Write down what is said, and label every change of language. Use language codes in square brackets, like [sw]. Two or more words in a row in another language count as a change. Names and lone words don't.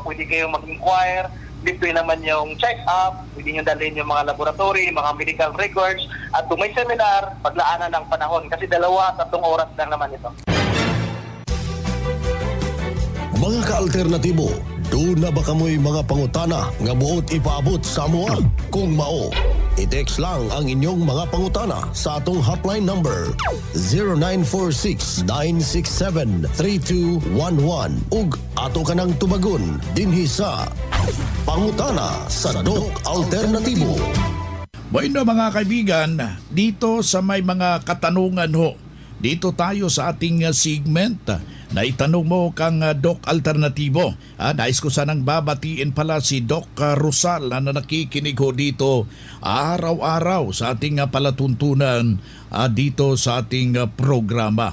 [tl] Pwede kayong mag-inquire, libre naman yung check-up, pwede nyo dalhin yung mga laboratory, mga medical records, at kung may seminar, paglaanan ng panahon. Kasi 2-3 oras lang naman ito. [ceb] Mga ka-alternatibo, doon na ba kamoy mga pangutana nga buot ipaabot sa mua? Kung mao, i-text lang ang inyong mga pangutana sa atong hotline number 0946-967-3211 ug ato kanang tubagon dinhi sa Pangutana sa Doc Alternatibo. [tl] Bueno mga kaibigan, dito sa may mga katanungan ho, dito tayo sa ating segment na itanong mo kang Doc Alternatibo. Nais ko sanang babatiin pala si Doc Rosal na nakikinig ho dito araw-araw sa ating palatuntunan dito sa ating programa.